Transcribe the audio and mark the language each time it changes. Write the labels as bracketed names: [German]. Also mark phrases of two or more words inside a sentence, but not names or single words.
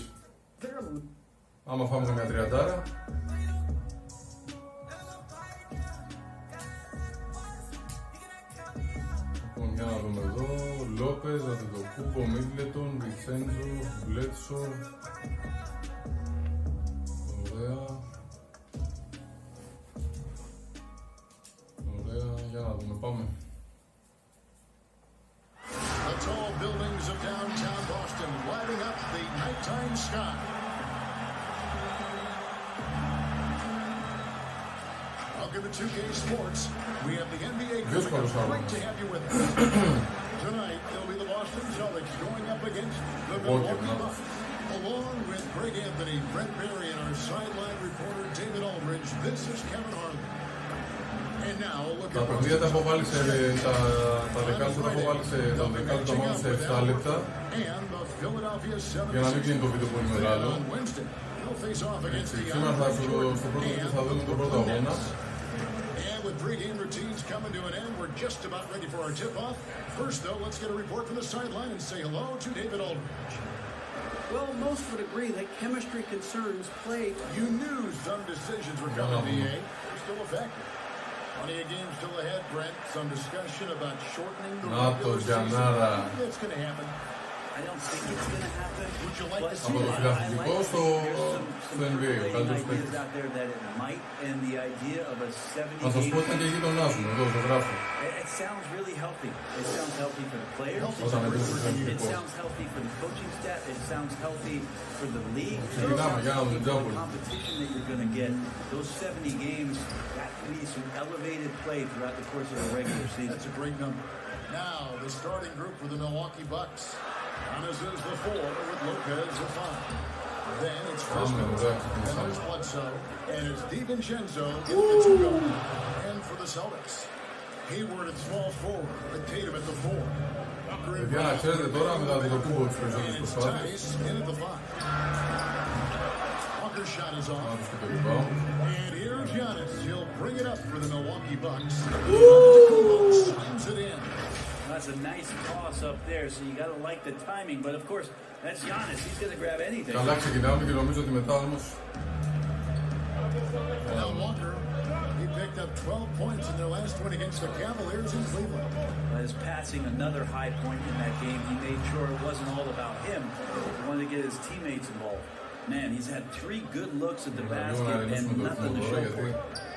[Greek] Άμα φάμε μια τριαντάρα. Λοιπόν, για να δούμε εδώ. Λόπες, Αντετοκούνμπο, Μίτλετον, Βιτσέντζο, Μπλέτσο. Ωραία. Ωραία, για να δούμε, πάμε. [English] The tall buildings of downtown Boston lighting up the nighttime sky. Welcome to 2K Sports. We have the NBA coming up. Great to have you with us. Tonight, it'll be the Boston Celtics going up against the Milwaukee Bucks. Along with Greg Anthony, Brent Berry, and our sideline reporter David Aldridge, this is Kevin Harlan. And now, look [Greek] Τα παιχνίδια τα έχω βάλει σε τα δεκάλεπτα, τα έχω βάλει σε τα δεκάλεπτα μόνο σε 7 λεπτά για να μην γίνει το βίντεο πολύ μεγάλο. Σήμερα θα στο πρώτο βίντεο θα δούμε τον πρώτο αγώνα. [English] And with pre-game routines coming to an end, we're just about ready for our tip-off. First, though, let's get a report from the sideline and say hello to David Aldridge. Well, most would agree that chemistry concerns plague. You knew some decisions were coming, BA. They're still effective. Plenty of games still ahead, Brent. Some discussion about shortening the regular season. It's going to happen. I don't think it's going to happen. Would you like to see [Greek] Από το [English] that? [Greek] φιλαθλητικό στο NBA, ο καλύτερος [English] Ideas [Greek] παίκτης. [English] out there that it might, and the idea of a 70 [Greek] Να σας πω ότι είναι και γείτονάς μου, εδώ το γράφω. [English] It sounds really healthy. It sounds healthy for the players. [Greek] Όταν [English] It [Greek] έπαιζε στο φιλαθλητικό. [English] sounds healthy for the coaching staff. It sounds healthy for the league. It [Greek] Ξεκινάμε, [English] sounds [Greek] για να δούμε [English] healthy for [Greek] τζάμπολ. [English] the competition that you're going to get. Those 70 games, that can be some elevated play throughout the course of the regular season. That's a great number. Now, the starting group for the Milwaukee Bucks. Giannis is the 4 with Lopez the 5. Then it's Frisco, then there's Bledsoe, and it's DiVincenzo in the 2 guard. And for the Celtics, Hayward at small forward, with Tatum at the 4. [Greek] Παιδιά, να ξέρετε τώρα με τα Αντετοκούνμπο τις περισσότερες [English] And it's [Greek] προσπάθειες. [English] Tice in at the 5. Walker's shot is off. [Greek] Άντως και το rebound. [English] And here's Giannis. He'll bring it up for the Milwaukee Bucks. Antetokounmpo slams it in. That's a nice toss up there, so you got to like the timing. But of course, that's Giannis. He's going to grab anything. [Greek] Καλά ξεκινάμε και νομίζω ότι μετά όμως... [English] Now Walker, he picked up 12 points in their last win against the Cavaliers in Cleveland. Is passing another high point in that game. He made sure it wasn't all about him. He wanted to get his teammates involved. Man, he's had 3 good looks at the basket and nothing to show for it.